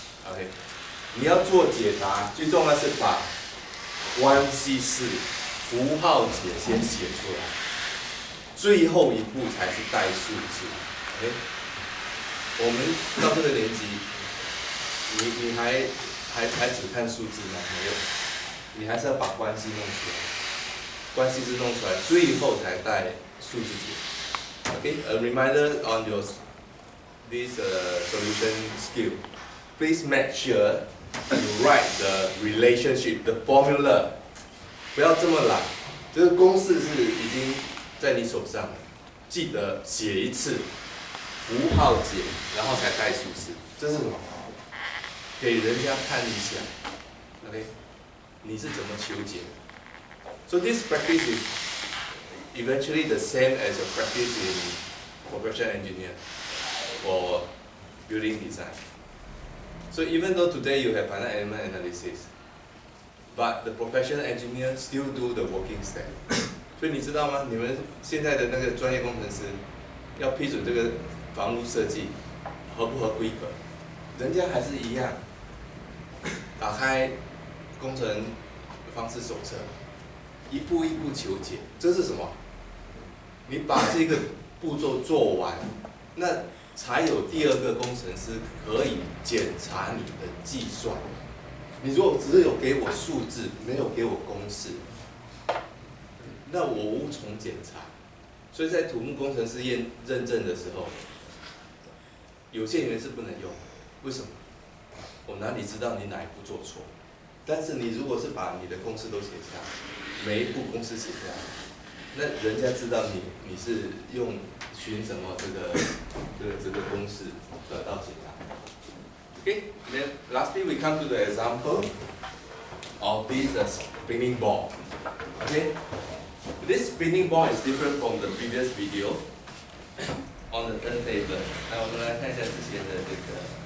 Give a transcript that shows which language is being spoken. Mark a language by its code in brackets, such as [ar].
[zh] OK， 你要做解答，最重要是把关系式、符号解先写出来，最后一步才是带数字。 OK， 我们到这个年纪，你还只看数字吗？没有，你还是要把关系弄出来，关系式弄出来，最后才带数字解。 [en] Okay, a reminder on your this solution skill. Please make sure you write the relationship, the formula. [zh] 不要这么懒，这个公式是已经在你手上了，记得写一次。符号解，然后才带数字，这是什么？给人家看一下 ，OK？你是怎么求解 [en] ？So this practice is eventually the same as a practice in professional engineer or building design. So even though today you have finite element analysis, but the professional engineer still do the working step. [zh] 所以你知道吗？你们现在的那个专业工程师要批准这个房屋设计合不合规格，人家还是一样，打开工程方式手册，一步一步求解。这是什么？你把这个步骤做完，那才有第二个工程师可以检查你的计算。你如果只有给我数字，没有给我公式，那我无从检查。所以在土木工程师认证的时候，有限元是不能用，为什么？我哪里知道你哪一步做错？但是你如果是把你的公式都写下来，每一步公式写下来，那人家知道你是用循什么这个公式得到解答。 [en] Okay, then lastly we come to the example of this spinning ball. Okay, this spinning ball is different from the previous video on the turntable. [zh] 那我们来看一下之前的这个。